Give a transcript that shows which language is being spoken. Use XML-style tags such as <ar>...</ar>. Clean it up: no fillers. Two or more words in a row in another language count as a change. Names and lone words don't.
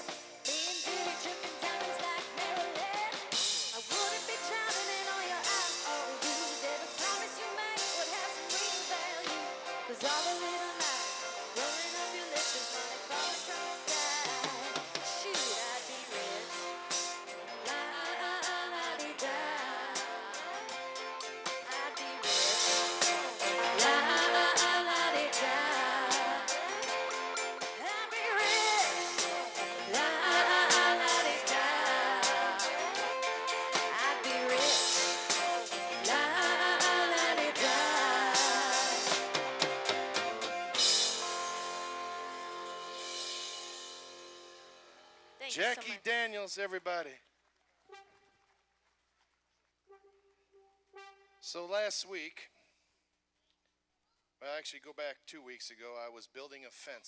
<en>Me and Diddy tripping diamonds like Maryland. I wouldn't be drowning in all your IOUs. Every promise you made would have some real value. 'Cause all the little nights, rolling up your lips is money falling from the sky. Shoot, I'd be rich. La la la la dee da. I'd be rich. La la la la dee da. I'd be rich. La la la la dee da. I'd be rich. La la la dee da. Thank you so Jackie much. Daniels, everybody. So last week, well, actually go back 2 weeks ago, I was building a fence.</en>